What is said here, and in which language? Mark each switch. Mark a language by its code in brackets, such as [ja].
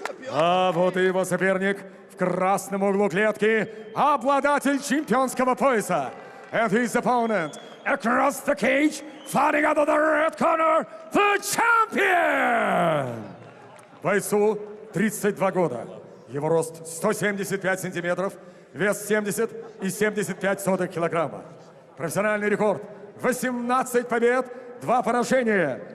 [ru] А вот и его соперник в красном углу клетки, обладатель чемпионского пояса. [en] And his opponent across the cage, fighting out of the red corner, the champion! [ru] Бойцу 32 года. Его рост 175 сантиметров, вес 70 и 75 сотых килограмма. Профессиональный рекорд 18 побед, 2 поражения.